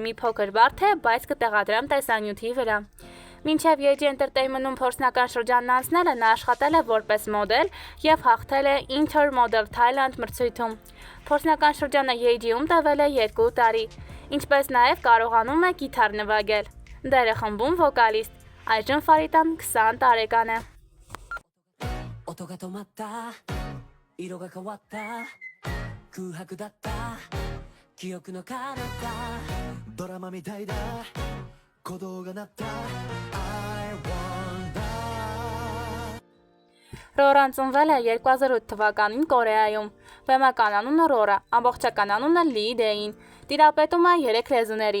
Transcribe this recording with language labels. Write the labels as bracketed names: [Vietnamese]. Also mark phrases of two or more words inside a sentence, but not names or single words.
[Armenian] մի փոքր բարդ է, բայց կտեղադրեմ տեսանյութի վրա։ Մինչև Yeji Entertainment-ում փորձնական շրջանն անցնելը նա աշխատել է որպես մոդել եւ հաղթել է Intermodel Thailand մրցույթում։ Փորձնական շրջանը Yeji-ում տևել է 2 տարի, ինչպես նաեւ կարողանում է գիտար նվագել։ Դերը խմբում վոկալիստ։ Այժմ Ֆարիտան 20 տարեկան է։ [Japanese] 音が止まった色が変わった空白だった記憶の彼方ドラマみたいだ鼓動が鳴った [English] I wonder [Armenian] Ռորան ծնվել է 2008 թվականին Կորեայում։ Բեմական անունը Ռորա, ամբողջական անունը Լի Դեին։ Տիրապետում է 3 լեզուների՝